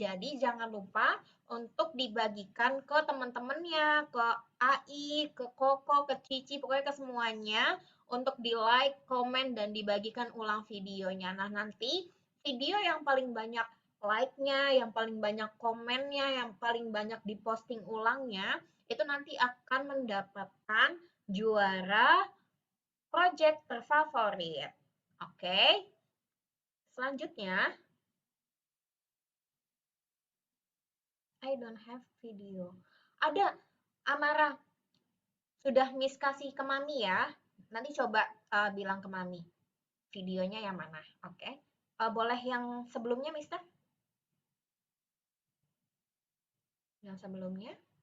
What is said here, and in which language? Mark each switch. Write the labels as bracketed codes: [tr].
[id] Jadi jangan lupa untuk dibagikan ke teman-temannya, ke AI, ke Koko, ke Cici, pokoknya ke semuanya untuk di-like, komen, dan dibagikan ulang videonya. Nah, nanti video yang paling banyak like-nya, yang paling banyak komennya, yang paling banyak diposting ulangnya, itu nanti akan mendapatkan juara project terfavorit. Oke, selanjutnya, [en] I don't have video. [id] Ada, Amara, sudah Miss kasih ke Mami ya. Nanti coba bilang ke Mami, videonya yang mana. Oke, boleh yang sebelumnya, Mister? Yang sebelumnya?